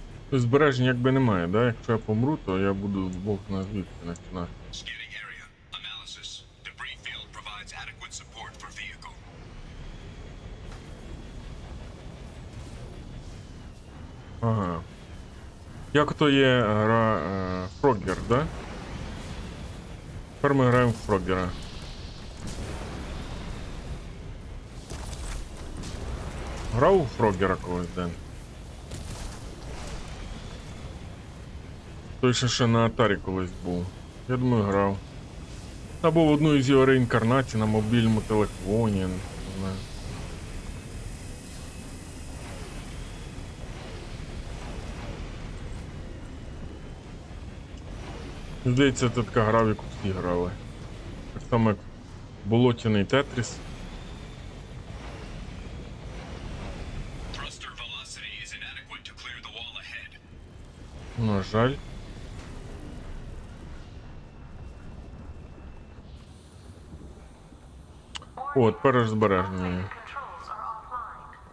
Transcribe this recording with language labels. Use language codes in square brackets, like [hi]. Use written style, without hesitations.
[uk] Тобто збережень якби немає, да? Якщо я помру, то я буду бог на звідки починати. [en] Scanning area. Analysis. Debris field provides adequate support for vehicle. [uk] Ага. Як то є гра Фроггер, да? Тепер ми граємо в Фроггера. Грав у Фроггера колись, Ден? Той ще на Атарі колись був. Я думаю, грав. Або в одну із його реінкарнацій на мобільному телефоні. Не знаю. Здається, це така гра, в яку всі грали. Так само як болотяний Тетріс. [en] Thruster velocity is inadequate to clear the wall ahead. [uk] На жаль. О, тепер аж збереження. [en] Controls are offline.